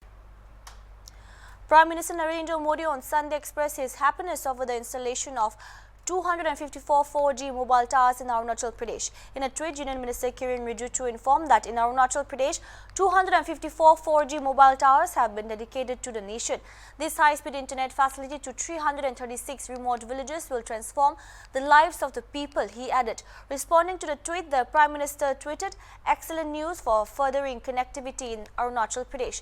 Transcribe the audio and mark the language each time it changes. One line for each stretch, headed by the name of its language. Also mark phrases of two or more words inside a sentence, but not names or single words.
English: Prime Minister Narendra Modi on Sunday expressed his happiness over the installation of 254 4G mobile towers in Arunachal Pradesh. In a tweet, Union Minister Kiran Rijiju informed that in Arunachal Pradesh, 254 4G mobile towers have been dedicated to the nation. This high-speed internet facility to 336 remote villages will transform the lives of the people, he added. Responding to the tweet, the Prime Minister tweeted, "Excellent news for furthering connectivity in Arunachal Pradesh."